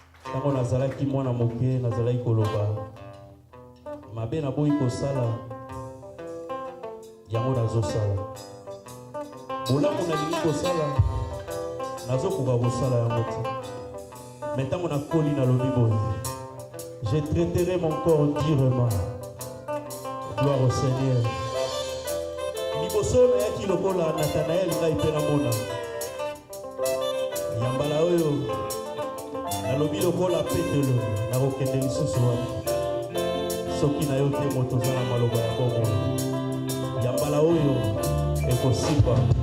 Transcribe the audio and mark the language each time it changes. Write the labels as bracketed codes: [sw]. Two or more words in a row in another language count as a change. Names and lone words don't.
[ln] Ntango nazalaki mwana moke, nazalaki koloba, "Mabe naboyi kosala, yango nazosala. Bolamu nalingi kosala, nazokoka kosala yango te." Mais ntango nakoli, nalobi boye, [fr] "Je traiterai mon corps durement." Gloire au Seigneur. [ln] Liboso nayaki lokola Nathanaël, ngai mpe namona. Ya mbala oyo, nalobi lokola Petelo, nakokende lisusu wapi? Soki na yo te, moto oza na maloba ya bomoi. Ya mbala oyo, ekosimba.